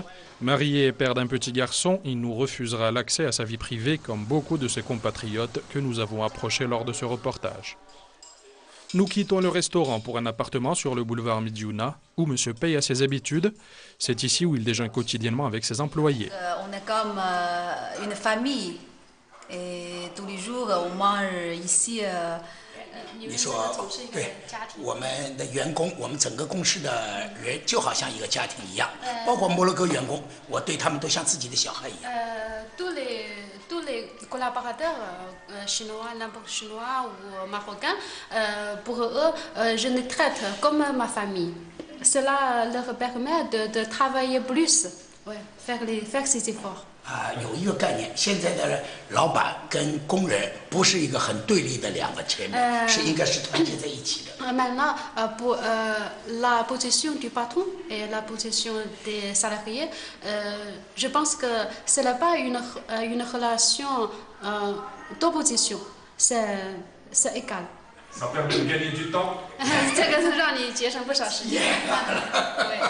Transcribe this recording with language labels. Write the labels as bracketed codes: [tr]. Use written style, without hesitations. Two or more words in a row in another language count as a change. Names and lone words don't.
[fr] Marié et père d'un petit garçon, il nous refusera l'accès à sa vie privée comme beaucoup de ses compatriotes que nous avons approchés lors de ce reportage. Nous quittons le restaurant pour un appartement sur le boulevard Midiouna, où monsieur paye à ses habitudes. C'est ici où il déjeune quotidiennement avec ses employés. On est comme une famille. Et tous les jours, on mange ici. [zh] 你说对，我们的员工，我们整个公司的人就好像一个家庭一样，包括摩洛哥员工，我对他们都像自己的小孩一样。 [fr] tous les collaborateurs chinois, n'importe chinois ou marocains, pour eux, je les traite comme ma famille. Cela leur permet de travailler plus, ouais, faire ces efforts. [zh] 有一个概念，现在的老板跟工人不是一个很对立的两个前面，是应该是团结在一起的。 [fr] Maintenant, pour la position du patron et la position des salariés, je pense que ce n'est pas une relation d'opposition, c'est égal. Ça permet de gagner du temps. [zh] 这个让你节省不少时间。